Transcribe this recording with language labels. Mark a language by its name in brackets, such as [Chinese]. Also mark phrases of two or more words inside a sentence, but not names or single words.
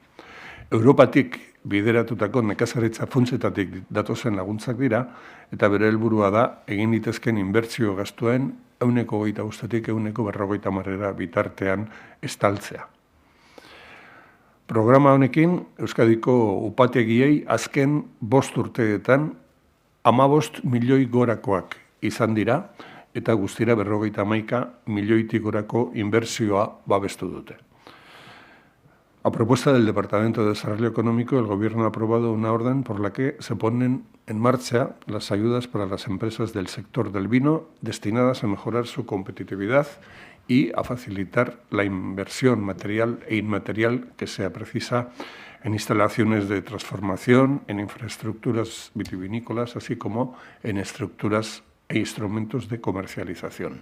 [Basque] Europatik bideratutako nekazaritza funtsetatik datozen laguntzak dira eta bere helburua da egin ditezkeen inbertsio gastuen 25%tik 50% bitartean estaltzea. Programa honekin Euskadiko upategiei azken 5 urteetan 15 milioi gorakoak izan dira eta guztira 51 milioitik gorako inbertsioa babestu dute. [Spanish] A propuesta del Departamento de Desarrollo Económico, el Gobierno ha aprobado una orden por la que se ponen en marcha las ayudas para las empresas del sector del vino destinadas a mejorar su competitividad y a facilitar la inversión material e inmaterial que sea precisa en instalaciones de transformación, en infraestructuras vitivinícolas, así como en estructuras e instrumentos de comercialización.